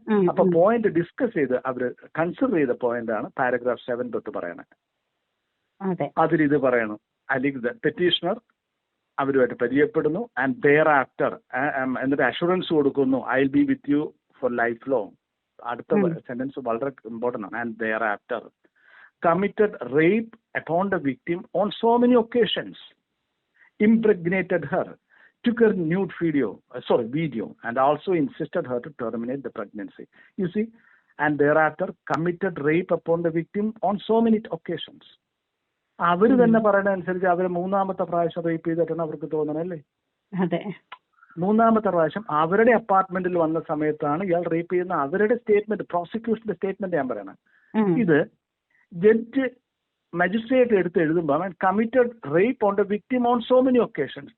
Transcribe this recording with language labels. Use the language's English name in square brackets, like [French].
[Malayalam] അപ്പൊ point discuss ചെയ്ത് അവര് കൺസിഡർ ചെയ്ത പോയിന്റ് ആണ് പാരഗ്രാഫ് 7 തൊട്ട് പറയണത്. അതിലിത് പറയണം, അല്ലെങ്കിൽ [English] the petitioner [Malayalam] അവരുമായിട്ട് പരിചയപ്പെടുന്നു [English] and thereafter [Malayalam] എന്നിട്ട് അഷുറൻസ് കൊടുക്കുന്നു, [English] I will be with you for life long. [Malayalam] അടുത്ത സെന്റൻസ് വളരെ ഇമ്പോർട്ടന്റ് ആണ്. [English] And thereafter committed rape upon the victim on so many occasions, impregnated her, took her nude video, and also insisted her to terminate the pregnancy. You see, and thereafter committed rape upon the victim on so many occasions. [Malayalam] അവര് തന്നെ പറയുന്ന അനുസരിച്ച് അവര് മൂന്നാമത്തെ പ്രാവശ്യം rape ചെയ്തിട്ടാണ് അവർക്ക് തോന്നണല്ലേ? അതെ. മൂന്നാമത്തെ പ്രാവശ്യം അവരുടെ അപ്പാർട്ട്മെന്റിൽ വന്ന സമയത്താണ് ഇയാൾ റേപ്പ് ചെയ്യുന്ന അവരുടെ സ്റ്റേറ്റ്മെന്റ്, പ്രോസിക്യൂഷന്റെ സ്റ്റേറ്റ്മെന്റ് ഞാൻ പറയണത്. ഇത് ജഡ്ജ് മജിസ്ട്രേറ്റ് എടുത്ത് എഴുതുമ്പോൾ [English] Committed rape on the victim on so many occasions.